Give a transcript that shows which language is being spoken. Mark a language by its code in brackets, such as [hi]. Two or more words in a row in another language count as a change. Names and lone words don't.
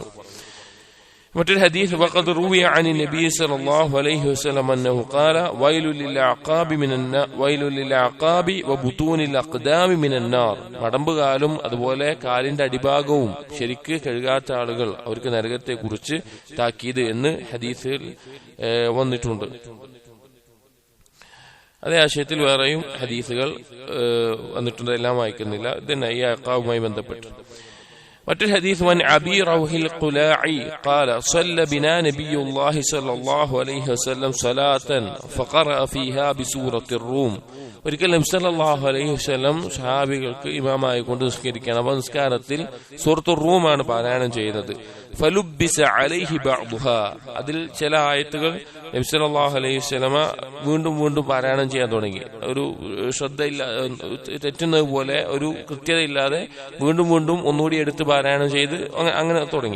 [ml] മറ്റൊരു ഹദീസ് [ar] وقد روي عن النبي صلى الله عليه وسلم أنه قال ويل للأعقاب وبطون الأقدام من النار, [ml] മടമ്പുകാലും അതുപോലെ കാലിന്റെ അടിഭാഗവും ശരിക്ക് കഴുകാത്ത ആളുകൾ അവർക്ക് നരകത്തെ കുറിച്ച് താക്കീത് എന്ന് ഹദീസിൽ വന്നിട്ടുണ്ട്. അതേ ആശയത്തിൽ വേറെയും ഹദീസുകൾ വന്നിട്ടുണ്ട്, എല്ലാം വായിക്കുന്നില്ല. ഇതന്നെ ഈ അഖാബുമായി ബന്ധപ്പെട്ട് മറ്റൊരു ഹദീസ് [ar] وعن أبي روح الكلاعي قال صلى بنا نبي الله صلى الله عليه وسلم صلاة فقرأ فيها بسورة الروم, [ml] ഒരിക്കൽ നബി [ar] صلى الله عليه وسلم [ml] സ്വഹാബികൾക്ക് ഇമാമായി കൊണ്ട് നിസ്കരിക്കണം. അപ്പോൾ നിസ്കാരത്തിൽ സൂറത്തുർ റൂമാണ് പാരായണം ചെയ്യുന്നത്. [ar] فلبس عليه بعضها, [ml] അതിൽ ചില ആയത്തുകൾ നബി [ar] صلى الله عليه وسلم [ml] വീണ്ടും വീണ്ടും പാരായണം ചെയ്യാൻ തുടങ്ങി. ഒരു ശ്രദ്ധയില്ല, തെറ്റുന്നത് പോലെ ഒരു കൃത്യതയില്ലാതെ വീണ്ടും വീണ്ടും ഒന്നുകൂടി എടുത്ത് പാരായണം ചെയ്ത് അങ്ങനെ തുടങ്ങി.